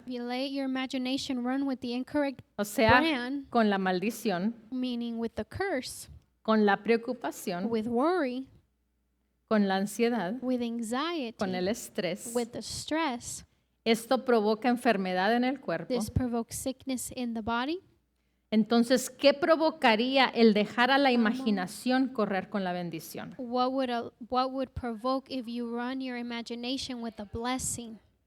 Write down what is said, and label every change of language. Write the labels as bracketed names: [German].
[English] If you let your imagination run with the incorrect [Spanish] o sea, [English] brand, [Spanish] con la maldición, [English] meaning with the curse, [Spanish] con la preocupación, [English] with worry, [Spanish] con la ansiedad, [English] with anxiety, [Spanish] con el estrés, [English] with the stress, [Spanish] esto provoca enfermedad en el cuerpo. [English] this provokes sickness in the body. [Spanish] Entonces, ¿qué provocaría el dejar a la imaginación correr con la bendición? [English] What would provoke if you run your imagination with a blessing?